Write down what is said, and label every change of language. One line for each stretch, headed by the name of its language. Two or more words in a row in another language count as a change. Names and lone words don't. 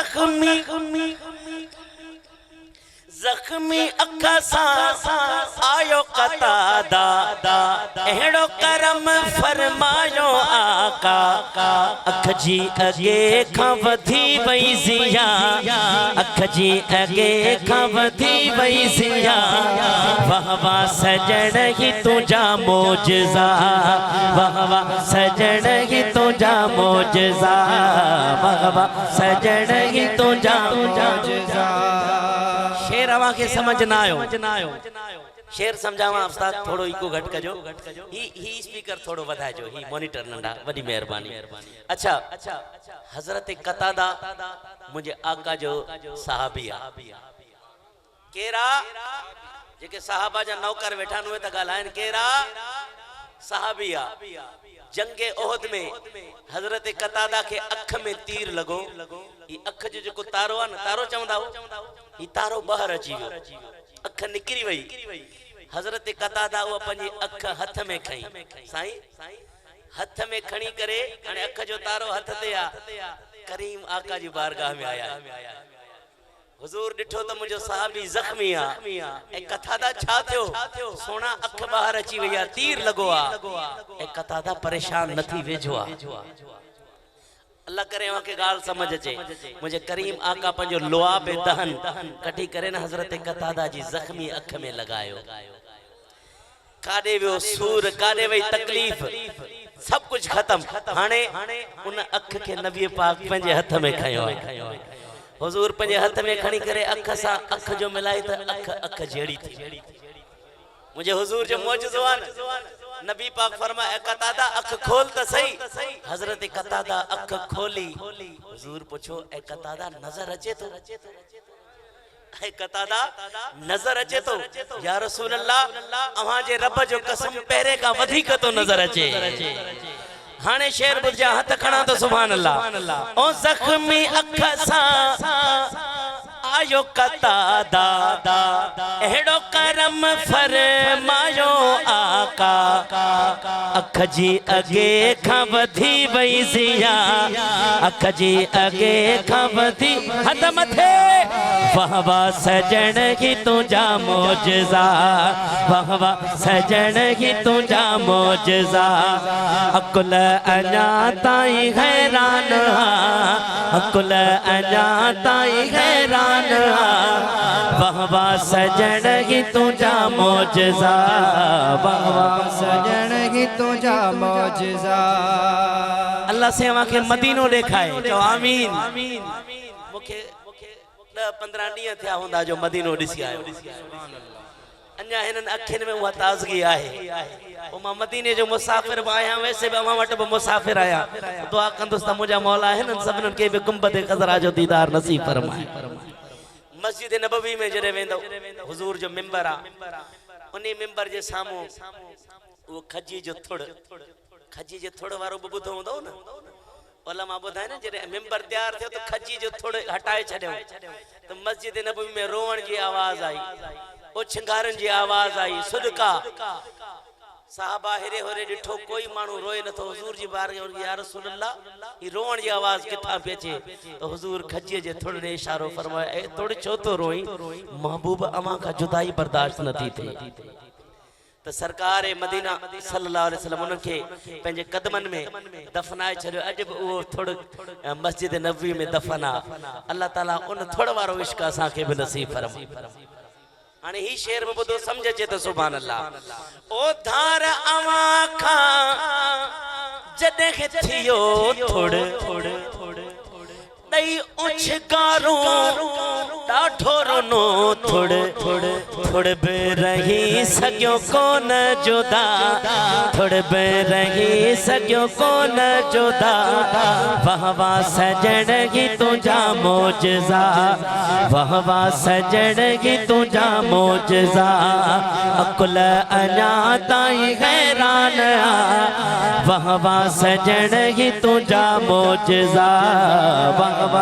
Kachhi: जख्मी अख सा आयो कतादा एड़ो करम फरमायो आका अख जी अगे खां वधी वई जिया अख जी अगे खां वधी वई जिया वाह वाह सजन ही तुझा मोजज़ा वाह वाह सजन ही तुझा मोजज़ा वाह वाह सजन ही तुझा मोजज़ा शेर अवा के समझ ना आयो शेर समझावा उस्ताद थोड़ो इको घट कजो ही स्पीकर थोड़ो वधाजो ही मॉनिटर नंढा वडी मेहरबानी अच्छा हजरत कतादा मुझे आका जो सहाबिया केरा जेके सहाबा जा नौकर वेठा नुए त गालाइन केरा सहाबिया जंगे ओहद में हजरत कतादा के अख में तीर लगो ई अख जो जो तारो आ न तारो चवंदा हो ई तारो बाहर अची गयो अख निकरी वई हजरत कतादा वो अपनी अख हथ में खई साईं हथ में खणी करे अने अख जो तारो हथ ते आ करीम आका जी बारगाह में आया हुजूर डिठो तो मुझो सहाबी जख्मी आ ए कतादा छा थियो सोना अख बाहर अची वया तीर लगो आ ए कतादा परेशान नथी वेझो आ अल्लाह करे वहां के गाल समझ अचे मुझे करीम आका पंजो लोआ पे दहन कटी करे न हजरत कतादा जी जख्मी अख में लगायो काडे वो सूर काडे वही तकलीफ सब कुछ खत्म हाने उन अख के नबी पाक पंजे हथ में खयो हुजूर पंजे हथ में खणी करे अख सा अख जो मिलाई त अख जेड़ी थी मुझे हुजूर जो मौजूज़ो आ नबी पाक फरमाए कतादा अख खोल त सही हजरत कतादा अख खोली हुजूर पूछो ए कतादा नजर अचे तो ए कतादा नजर अचे तो
Arabic: يا رسول الله
Kachhi: अवा जे रब जो कसम पहरे का वधी तो नजर अचे हाने शेर बुझा हाथ खणा तो
Arabic: سبحان الله
Kachhi: ओ जख्मी अख सा आयो कतादा एड़ो करम फरमायो आका अख जी अगे खां वधी वई जिया अख जी अगे खां वधी हथ मथे वाह वाह सजन ही तुझा मोजज़ा वाह वाह सजन ही तुझा मोजज़ा अकुल अञा ताई हैरान अकुल अञा ताई हैरान वाह वाह सजन ही तुझा मोजज़ा वाह वाह सजन ही तुझा मोजज़ा अल्लाह से अवा के मदीनो देखाए जो आमीन मुखे 10-15 डी थिया हुंदा जो मदीनो दिसी आयो अन्या हिनन अखिन में वो ताज़गी आहे ओ मां मदीने जो मुसाफिर आया वैसे भी अमा वट मुसाफिर आया दुआ कंदुस त मुजा मौला हिनन सबनन के भी गुंबद खजरा जो दीदार नसीब फरमाए मस्जिद नबवी में जरे वेंदो हुजूर जो मिंबर आ उनी मिंबर जे सामो वो खजी जो थोड़ वारो बुधो हुंदो न उलमा बुधाए न जरे मिंबर तैयार थियो तो खजी जो थोड़ हटाए छड्यो तो मस्जिद नबवी में रोवण जी आवाज आई ओ छिंगारन जी आवाज आई सदका साहबा हेरे होरे डिठो कोई मानू रोए न तो हुजूर जी बार
Arabic: يا رسول الله
Kachhi: ई रोवण जी आवाज किथा पेचे तो हुजूर खजी जे थोड़ ने इशारो फरमाया ए थोड़ छो तो रोई महबूब अमा का जुदाई बर्दाश्त न थी थे तो सरकार मदीना
Arabic: صلى الله عليه وسلم
Kachhi: उनके पंजे कदमन में दफनाए छड़ो अजब वो थोड़ मस्जिद नबवी में दफना अल्लाह ताला उन थोड़ वारो इश्क असा के भी नसीब फरमाए हाने ही शेर में बुधो समझ चे तो
Arabic: سبحان الله
Kachhi: ओ धार अवा खा जदे के थियो थोड़ दई उछ गारो डाठो रोनो थोड़ बे रही सग्यो कोन जुदा थोड़ बे रही सग्यो कोन जुदा वाह वाह सजण की तुझा मोजज़ा वाह वाह सजण की तुझा मोजज़ा अकुल अना ताई हैरान वाह वाह सजण की तुझा मोजज़ा वाह वाह